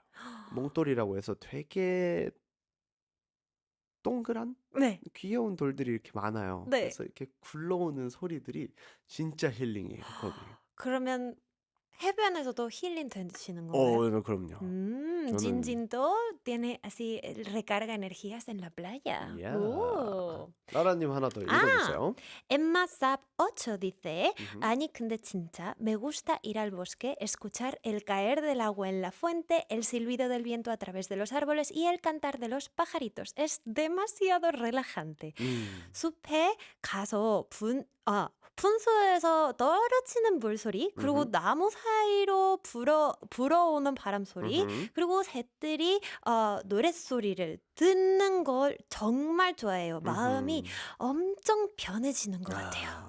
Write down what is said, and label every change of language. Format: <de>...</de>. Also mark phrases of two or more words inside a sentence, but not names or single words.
<ko>몽돌이라고 해서 되게 동그란 네. 귀여운 돌들이 이렇게 많아요. 네. 그래서 이렇게 굴러오는 소리들이 진짜 힐링이에요. 거기. 그러면 해변에서도 힐링 되시는 건가요? 그럼요. 저는-</ko> <es>진진도 tiene así recarga energías en la playa.</es> <ko>이야. 오. 나라님 하나 더 읽어주세요.</ko> <es>Emma Sap 8 dice, 음흠.</es> <ko>아니 근데 진짜</ko> <es>me gusta ir al bosque, escuchar el caer del agua en la fuente, el silbido del viento a través de los árboles y el cantar de los pajaritos. Es demasiado relajante.</es> <ko>숲에 가서 분수에서 떨어지는 물소리, 그리고 음흠. 나무 사이로 불어오는 바람 소리, 음흠. 그리고 새들이 노랫소리를 듣는 걸 정말 좋아해요. 마음이 엄청 편해지는 것 같아요.</ko>